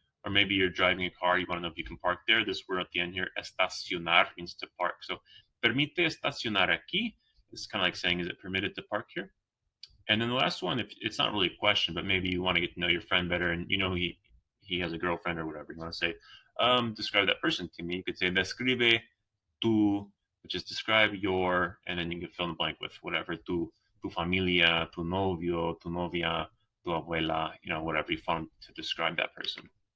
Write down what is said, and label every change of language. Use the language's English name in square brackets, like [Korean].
[English] Or maybe you're driving a car, you want to know if you can park there. This word at the end here, estacionar, means to park. [Spanish] So permite estacionar aquí. [English] It's kind of like saying, is it permitted to park here? And then the last one, if it's not really a question, but maybe you want to get to know your friend better and he has a girlfriend or whatever. You want to say, describe that person to me. You could say, describe tu, which is describe your, and then you can fill in the blank with whatever, [Spanish] tu familia, tu novio, tu novia, tu abuela, [English] whatever you found to describe that person.